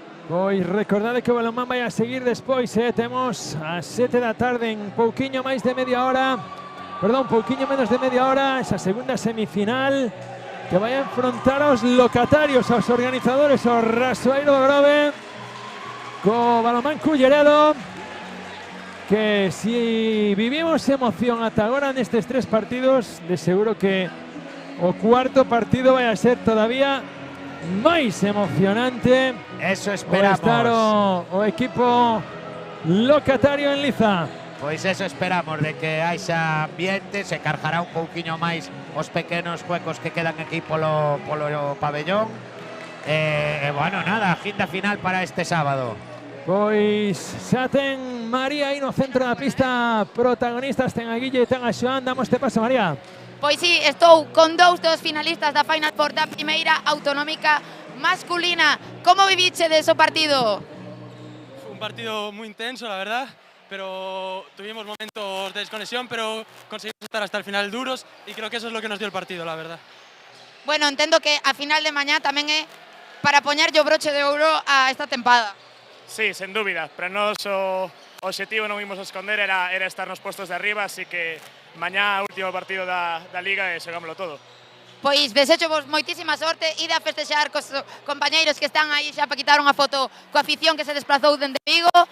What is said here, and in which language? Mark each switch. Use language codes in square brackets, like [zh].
[gl] Pois recordade que o balonmán vai a seguir despois, temos a 7 da tarde, en pouquiño máis de media hora, perdón, pouquiño menos de media hora, esa segunda semifinal que vai a enfrontar aos locatarios, aos organizadores, o Rasoeiro do Grove, co balonmán Culleredo, que si vivimos emoción ata agora nestes 3 partidos, de seguro que o cuarto partido vai a ser todavía máis emocionante. Eso esperamos. Estar o equipo locatario en liza. Pois eso esperamos, de que haixa ambiente, se cargará un pouquiño máis os pequenos huecos que quedan aquí polo pabellón. Bueno, nada, agenda final para este sábado. Pois xa ten María aí no centro da pista, protagonistas, ten a Guille e ten a Xoán. Damos te paso, María. Pois sí, estou con dous dos finalistas da Final Four da primeira autonómica masculina. Como vivichedes o partido? [es] Fue un partido muy intenso, la verdad, pero tuvimos momentos de desconexión, pero conseguimos estar hasta el final duros y creo que eso es lo que nos dio el partido, la verdad. [gl] Bueno, entendo que a final de mañá tamén é para poñerlle o broche de ouro a esta tempada. Sí, sen dúbida. Para nós o obxectivo non imos a esconder era estar nos postos de arriba, así que mañá último partido da Liga e xogámoslo todo. Pois desecho vos moitísima sorte, ide a festexar cos compañeiros que están aí xa para quitar unha foto coa afición que se desplazou dende Vigo.